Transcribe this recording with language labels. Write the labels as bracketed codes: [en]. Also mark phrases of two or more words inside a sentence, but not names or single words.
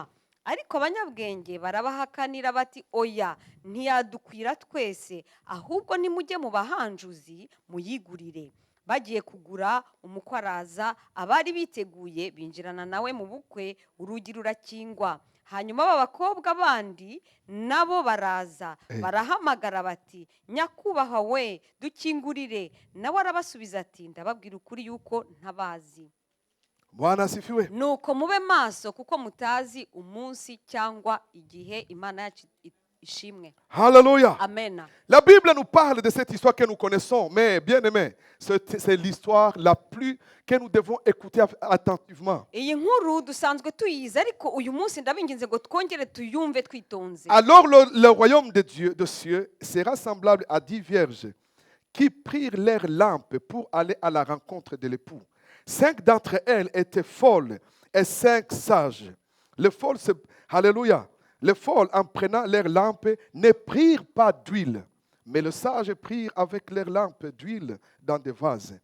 [rw] ariko abanyabwenge barabahakanira bati oya ntiyadukwira twese ahubwo nimujye mu bahanjuzi muyigurire bagiye kugura umukwe araza abari biteguye binjirana nawe mu bukwe urugi rurakingwa hanyuma b'abakobwa bandi nabo baraza barahamagara bati nyakubahwa we dukingurire nawe arabasubiza ati ndababwira ukuri yuko ntabazi [sw] Bwana asifiwe. [rw] nuko mube maso kuko mutazi umunsi cyangwa igihe imana yacu ishimwe Hallelujah. amen [fr] La Bible nous parle de cette histoire que nous connaissons, mais bien aimé, c'est l'histoire la plus que nous devons écouter attentivement. [rw] iyi nkuru dusanzwe tuyizi ariko uyu munsi ndabinginze ngo twongere tuyumve twitonze [fr] Alors le royaume de Dieu, de cieux, sera semblable à 10 vierges qui prirent leurs lampes pour aller à la rencontre de l'époux. 5 d'entre elles étaient folles et 5 sages. Alléluia. Les folles, en prenant leurs lampes, ne prirent pas d'huile, mais les sages prirent avec leurs lampes d'huile dans des vases.